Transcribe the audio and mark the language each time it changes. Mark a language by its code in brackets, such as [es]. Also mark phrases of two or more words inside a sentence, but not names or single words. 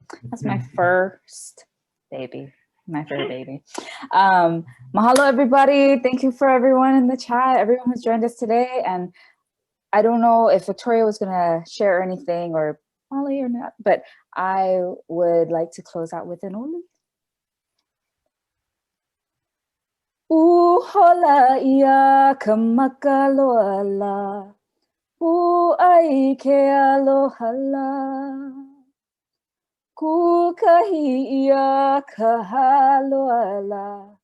[en] That's my first baby, my fur baby. Mahalo everybody. Thank you for everyone in the chat, everyone who's joined us today. And I don't know if Victoria was gonna share anything or Molly or not, but I would like to close out with an oli. [haw] Uhola ia kamakaloala. Ai ke alohala. Kukahi ia kahaloala.